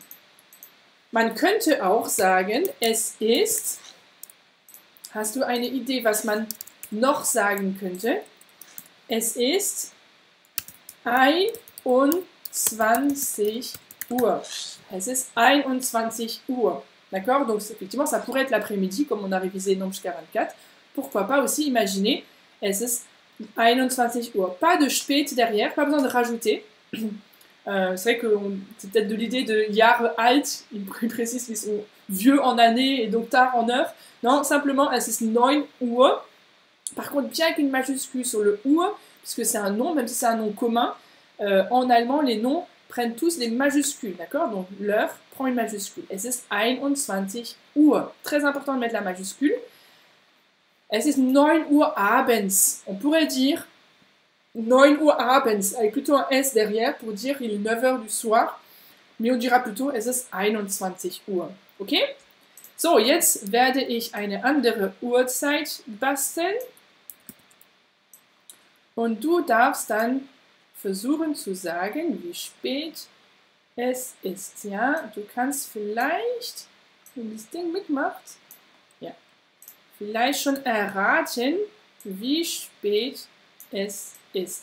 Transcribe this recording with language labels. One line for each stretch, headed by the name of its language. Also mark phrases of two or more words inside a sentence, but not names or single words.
German: Man könnte auch sagen, es ist... Hast du eine Idee, was man noch sagen könnte? Es ist 21 Uhr. Es ist 21 Uhr.
French: D'accord? Donc, effectivement, ça pourrait être l'après-midi, comme on a révisé Nombre 44. Pourquoi pas aussi imaginer,
German: es ist 21 Uhr.
French: Pas de spät derrière, pas besoin de rajouter. C'est vrai que c'est peut-être de l'idée de
German: Jahre alt,
French: il précise qu'ils sont vieux en années et donc tard en heure. Non, simplement,
German: es ist 9 Uhr.
French: Par contre, bien qu'une majuscule sur le Uhr, puisque c'est un nom, même si c'est un nom commun, en allemand, les noms prennent tous les majuscules, d'accord? Donc, l'heure prend une majuscule.
German: Es ist 21 Uhr.
French: Très important de mettre la majuscule.
German: Es ist 9 Uhr abends.
French: On pourrait dire
German: 9 Uhr abends,
French: avec plutôt un S derrière pour dire il est 9 heures du soir. Mais on dira plutôt
German: es ist 21 Uhr.
French: Okay?
German: So, jetzt werde ich eine andere Uhrzeit basteln. Und du darfst dann versuchen zu sagen, wie spät es ist. Ja, du kannst vielleicht, wenn das Ding mitmacht, ja, vielleicht schon erraten, wie spät es ist.